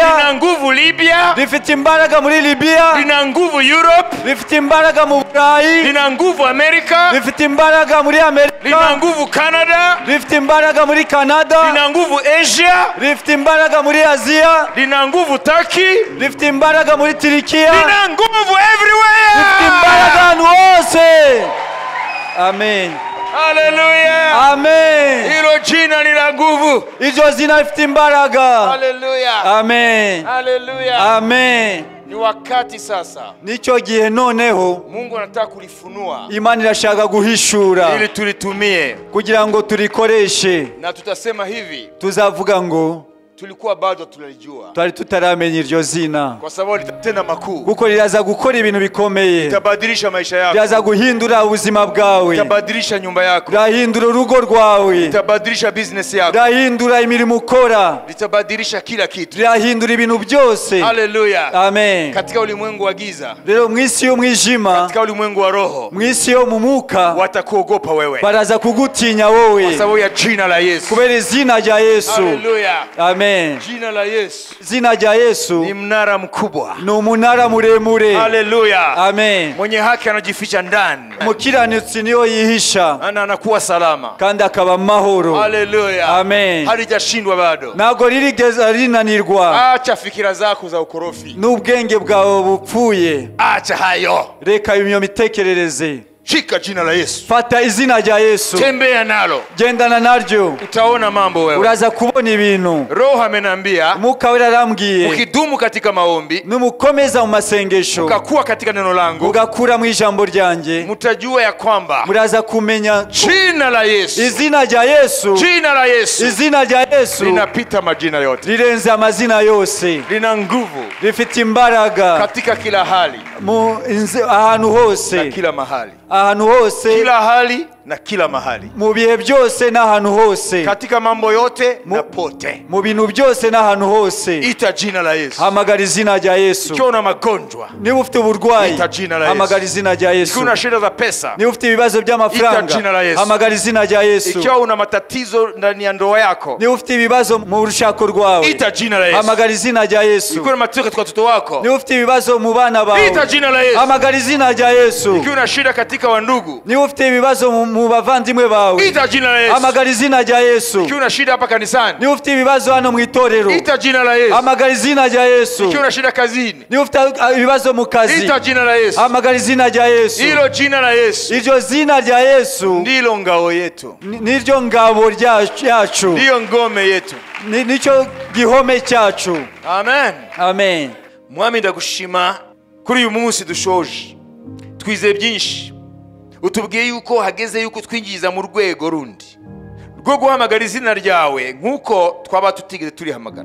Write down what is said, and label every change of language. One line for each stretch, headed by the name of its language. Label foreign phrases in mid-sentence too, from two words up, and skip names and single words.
Swahili: lina nguvu Libya,
Kinyarwanda: rifite imbaraga muri Libya.
Swahili: lina nguvu Europe,
Kinyarwanda: rifite imbaraga mu Burayi.
Swahili: lina nguvu Amerika,
Kinyarwanda: rifite imbaraga muri
Swahili: lina
Kinyarwanda: Amerika.
Swahili: nguvu Canada,
Kinyarwanda: rifite imbaraga muri Canada.
Swahili: lina nguvu Asia,
Kinyarwanda: rifite imbaraga muri Aziya.
Swahili: lina nguvu Turkey,
Kinyarwanda: rifite imbaraga muri Turikiya.
Swahili: lina nguvu
Kinyarwanda: rifite
Swahili: everywhere.
Kinyarwanda: imbaraga ahantu hose. Amen.
Swahili: Haleluya.
Kinyarwanda: Amen.
Swahili: Hilo jina ni la nguvu.
Kinyarwanda: Iryo zina rifite imbaraga.
Swahili: Haleluya.
Kinyarwanda: Amen.
Swahili: Haleluya.
Kinyarwanda: Amen.
Swahili: Ni wakati sasa
Kinyarwanda: Nicyo gihe noneho
Swahili: Mungu anataka kulifunua
Kinyarwanda: Imana irashaka guhishura
Swahili: ili tulitumie,
Kinyarwanda: kugira ngo turikoreshe.
Swahili: na tutasema hivi,
Kinyarwanda: Tuzavuga ngo
Swahili: tulikuwa bado tunalijua,
Kinyarwanda: twari tutaramenya iryo zina,
Swahili: kwa sababu litatenda makuu,
Kinyarwanda: kuko riraza gukora ibintu bikomeye,
Swahili: litabadilisha maisha yako,
Kinyarwanda: riraza guhindura ubuzima bwawe,
Swahili: litabadilisha nyumba yako,
Kinyarwanda: rirahindura urugo rwawe,
Swahili: litabadilisha business yako,
Kinyarwanda: rirahindura imirimo ukora,
Swahili: litabadilisha kila kitu.
Kinyarwanda: rirahindura ibintu byose.
Swahili: Haleluya.
Kinyarwanda: Amen.
Swahili: Katika ulimwengu wa giza,
Kinyarwanda: Rero mwisi y'umwijima,
Swahili: katika ulimwengu wa roho,
Kinyarwanda: mwisi yo mu mwuka,
Swahili: watakuogopa wewe
Kinyarwanda: baraza kugutinya wowe
Swahili: kwa sababu ya jina la Yesu.
Kinyarwanda: kubera izina rya Yesu.
Swahili: Haleluya.
Kinyarwanda: Amen.
Swahili: Jina la Yesu
Kinyarwanda: Izina rya Yesu
Swahili: ni mnara mkubwa.
Kinyarwanda: ni umunara muremure.
Swahili: Haleluya.
Kinyarwanda: Amen.
Swahili: Mwenye haki anajificha ndani,
Kinyarwanda: Umukiranutsi niyo yihisha
Swahili: anakuwa salama.
Kinyarwanda: kandi akaba mahoro.
Swahili: Haleluya.
Kinyarwanda: Amen.
Swahili: Halijashindwa bado.
Kinyarwanda: Ntabwo ririgeza rinanirwa.
Swahili: Acha fikira zako za ukorofi,
Kinyarwanda: N'ubwenge bwawe bupfuye,
Swahili: acha hayo,
Kinyarwanda: reka iyo mitekerereze.
Swahili: shika jina la Yesu,
Kinyarwanda: Fata izina rya Yesu,
Swahili: tembea nalo,
Kinyarwanda: gendana naryo,
Swahili: utaona mambo wewe.
Kinyarwanda: uraza kubona ibintu.
Swahili: Roho amenambia
Kinyarwanda: Umwuka wera arambwiye,
Swahili: ukidumu katika maombi,
Kinyarwanda: numukomeza mu masengesho,
Swahili: ukakuwa katika neno langu,
Kinyarwanda: ugakura mu ijambo ryanjye,
Swahili: mtajua ya kwamba
Kinyarwanda: muraza kumenya
Swahili: jina la Yesu,
Kinyarwanda: izina rya Yesu,
Swahili: jina la Yesu
Kinyarwanda: izina rya Yesu
Swahili: linapita majina yote,
Kinyarwanda: rirenze amazina yose,
Swahili: lina nguvu
Kinyarwanda: rifite imbaraga
Swahili: katika kila hali
Kinyarwanda: ahantu hose,
Swahili: na kila mahali,
Kinyarwanda: ahantu hose,
Swahili: kila hali na kila mahali,
Kinyarwanda: mu bihe byose n'ahantu hose,
Swahili: katika mambo yote na pote.
Kinyarwanda: mu bintu byose n'ahantu hose.
Swahili: Ita jina la Yesu.
Kinyarwanda: Hamagara izina rya Yesu.
Swahili: Ikiwa una magonjwa,
Kinyarwanda: Niba ufite uburwayi,
Swahili: ita jina la Yesu.
Kinyarwanda: hamagara izina rya Yesu.
Swahili: ikiwa una shida za pesa,
Kinyarwanda: Niba ufite ibibazo
Swahili: ita
Kinyarwanda: by'amafaranga,
Swahili: jina la Yesu.
Kinyarwanda: hamagara izina rya Yesu.
Swahili: ikiwa una matatizo ndani ya ndoa yako,
Kinyarwanda: Niba ufite ibibazo mu rushako rwawe,
Swahili: ita jina la Yesu.
Kinyarwanda: hamagara izina rya Yesu.
Swahili: ikiwa una matatizo katika watoto wako,
Kinyarwanda: Niba ufite ibibazo mu bana bawe,
Swahili: ita jina la Yesu.
Kinyarwanda: hamagara izina rya Yesu.
Swahili: ikiwa una shida katika wandugu,
Kinyarwanda: Niba ufite ibibazo mu bavandimwe bawe,
Swahili: ita jina la Yesu.
Kinyarwanda: hamagara izina rya Yesu.
Swahili: ikiwa una shida hapa kanisani,
Kinyarwanda: Niba ufite ibibazo hano mu itorero,
Swahili: ita jina la Yesu.
Kinyarwanda: hamagara izina rya Yesu.
Swahili: ikiwa una shida kazini,
Kinyarwanda: Niba ufite ibibazo mu kazi,
Swahili: ita jina la Yesu.
Kinyarwanda: hamagara izina rya Yesu.
Swahili: Hilo jina la Yesu
Kinyarwanda: Iryo zina rya Yesu
Swahili: ndilo ngao yetu,
Kinyarwanda: niryo ngabo ryacu,
Swahili: ndiyo ngome yetu.
Kinyarwanda: nicyo gihome cyacu.
Swahili: Amen.
Kinyarwanda: Amen. Mwami ndagushima kuri uyu munsi dushoje, twizeye byinshi, utubwiye yuko hageze yuko twinjiza mu rwego rundi rwo guhamagara izina ryawe nk'uko twaba tutigeze turihamagara.